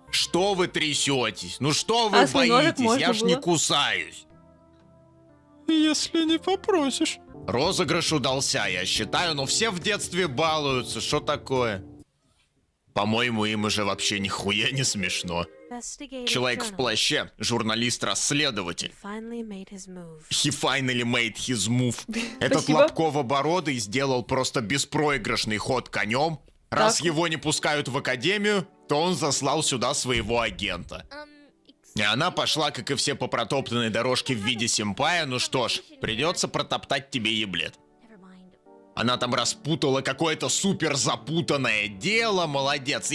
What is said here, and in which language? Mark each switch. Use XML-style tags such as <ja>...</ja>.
<ru>Что вы трясетесь? Ну что вы боитесь? Я ж не кусаюсь. Если не попросишь. Розыгрыш удался, я считаю, но все в детстве балуются, что такое? По-моему, им уже вообще нихуя не смешно. Человек в плаще, журналист-расследователь.</ru> <en>He finally made his move.</en> <ru>Этот лобково-бородый сделал просто беспроигрышный ход конем. Раз его не пускают в академию, то он заслал сюда своего агента. И она пошла, как и все, по протоптанной дорожке в виде симпая. Ну что ж, придется протоптать тебе еблет. Она там распутала какое-то супер запутанное дело, молодец.</ru>